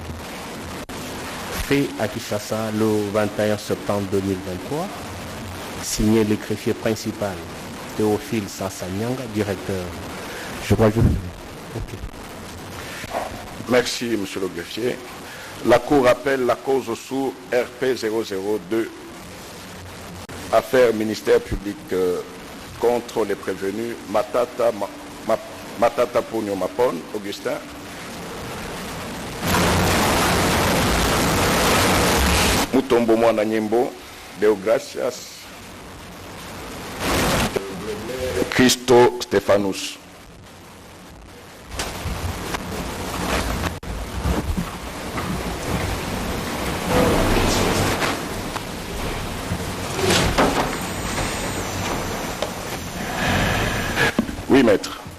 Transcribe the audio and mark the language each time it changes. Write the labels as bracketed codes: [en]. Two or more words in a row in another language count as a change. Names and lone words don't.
[fr] Fait à Kinshasa le 21 septembre 2023, signé le greffier principal Théophile Sassanyanga, directeur. Je crois que Merci, monsieur le greffier. La Cour appelle la cause sous RP 002, affaire ministère public contre les prévenus Matata Mpogno Mapon, Augustin, Mutombo Mwana Nyembo, Deogracias, Christo Stéphanus. Oui, maître.